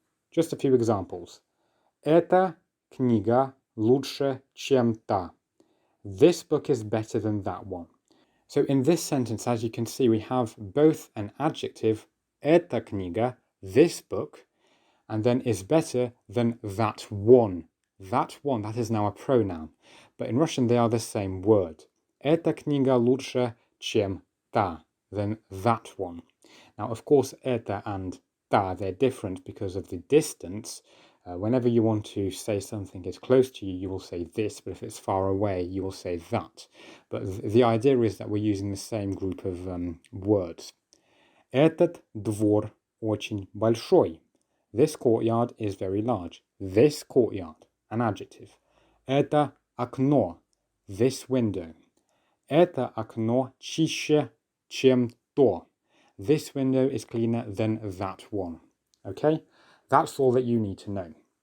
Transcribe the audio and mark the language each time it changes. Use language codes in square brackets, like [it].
[en] Just a few examples. [ru] Эта книга лучше, чем та. [en] This book is better than that one. So in this sentence, as you can see, we have both an adjective, [ru] эта книга, [en] this book, and then is better than that one. That one, that is now a pronoun. But in Russian, they are the same word. [ru] Эта книга лучше, чем та, [en] than that one. Now, of course, это and ta, they're different because of the distance. Whenever you want to say something is close to you, you will say this, but if it's far away, you will say that. But the idea is that we're using the same group of words. [ru] Этот двор очень большой. [en] This courtyard is very large. This courtyard, an adjective. [ru] Это окно, [en] this window. [ru] Это окно чище, чем то. [en] This window is cleaner than that one. Okay, that's all that you need to know.